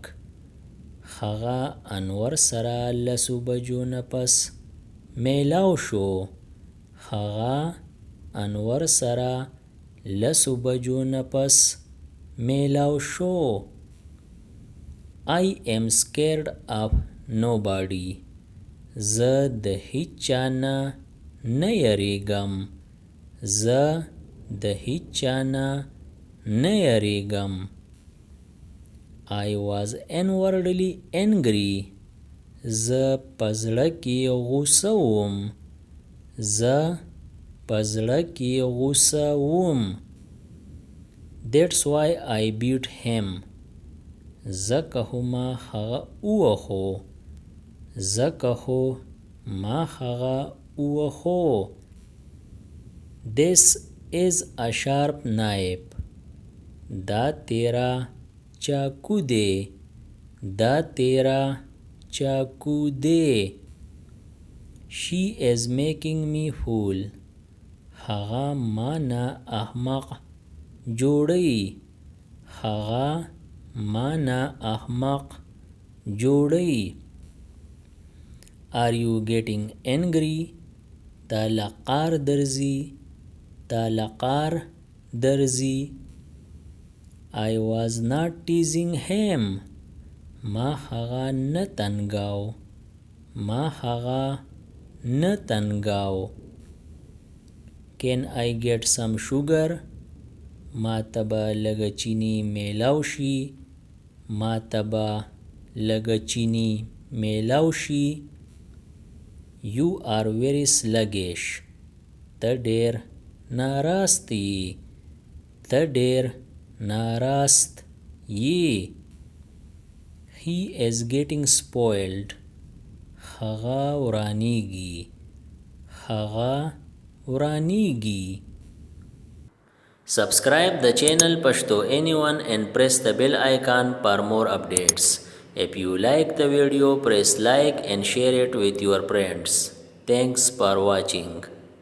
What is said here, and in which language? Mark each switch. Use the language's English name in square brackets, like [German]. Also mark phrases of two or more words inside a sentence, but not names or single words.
[Pashto] هغه انور سره لسو بجو نه پس میلاو شو. هغه انور سره لسو بجو نه پس میلاو شو. [English] I am scared of nobody. [Pashto] زه د هیچ چا نه نه یریږم. زه د هیچ چا نه نه یریږم. [English] I was inwardly angry. [Pashto] زه په زړه کې غوسه وم. زه په زړه کې غوسه وم. [English] That's why I beat him. [Pashto] ځکه خو ما هغه ووهو. ځکه خو ما هغه ووهو. [English] This is a sharp knife. [Pashto] دا تیرا چاکو دی. دا تیرا چاکو دی. [English] She is making me fool. [Pashto] هغه ما نه احمق جوړی. هغه ما نه احمق جوړی. [English] Are you getting angry? [Pashto] تا لقار درځي. تا لقار درځي. [English] I was not teasing him. [Pashto] ما هغه نه تنګاو. ما هغه نه تنګاو. [English] Can I get some sugar? [Pashto] ما ته به لږه چینی میلاو شي. ما ته به لږه چینی میلاو شي. [English] You are very sluggish. [Pashto] ته ډېر ناراست یې. ته ډېر ناراست یې. [English] He is getting spoiled. [Pashto] هغه ورانیږي. هغه ورانیږي. [English] Subscribe the channel Pashto Anyone and press the bell icon for more updates. If you like the video, press like and share it with your friends. Thanks for watching.